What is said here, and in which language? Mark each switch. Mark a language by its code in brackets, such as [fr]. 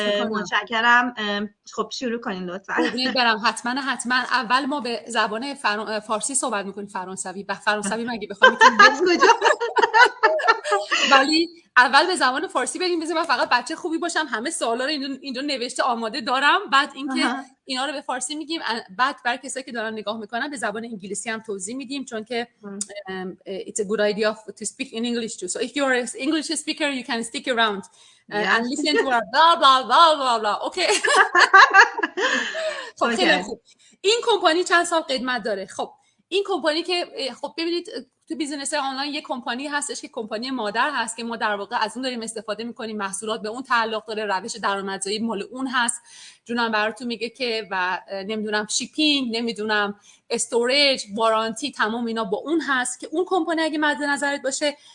[fa] متشکرم. خب شروع کنین لطفا. برم حتما. اول ما به زبان فارسی صحبت میکنیم. فرانسوی مگه بخوام از کجا؟ ولی اول به زبان فارسی بریم. بذار من فقط بچه خوبی باشم. همه سوالا رو اینجا نوشته آماده دارم. بعد اینکه اینا رو به فارسی میگیم، بعد برای کسایی که دارن نگاه میکنن به زبان انگلیسی هم توضیح میدیم، چون که [en] it's a good idea to speak in English too. So if you're an English speaker, you can stick around and listen to our blah blah blah blah blah. Okay. [fa] خب خیلی خوب. این کمپانی چند سال قدمت داره؟ خب این کمپانی که خب ببینید تو بیزینس آنلاین یک کمپانی هستش که کمپانی مادر هست که ما در واقع از اون داریم استفاده میکنیم. محصولات به اون تعلق داره، روش درآمدزایی مال اون هست. جونم براتون میگه که و نمیدونم شیپینگ، نمیدونم استوریج، وارانتی، تمام اینا با اون هست که اون کمپانی اگه مد نظرت باشه